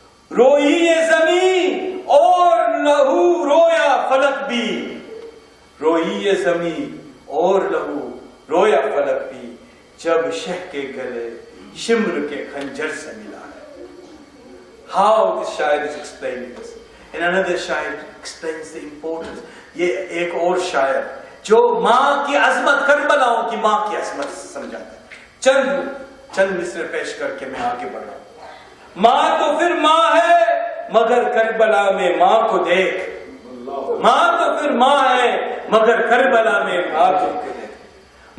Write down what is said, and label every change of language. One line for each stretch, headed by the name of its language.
Urdu: روئی یہ زمین اور لہو رویا فلک بھی. روئی یہ زمین اور لہو رویا فلک بھی. جب شہ کے گلے شمر کے خنجر سے ملا ہے.
English: How this شاعر is explaining this. And another شاعر explains the importance.
Urdu: یہ ایک اور شاعر جو ماں کی عظمت، کربلاؤں کی ماں کی عظمت سمجھاتا ہے. چند مصرے پیش کر کے میں آگے بڑھ رہا ہوں. ماں تو پھر ماں ہے مگر کربلا میں ماں کو دیکھ. ماں تو پھر ماں ہے مگر کربلا میں ماں کو دیکھ.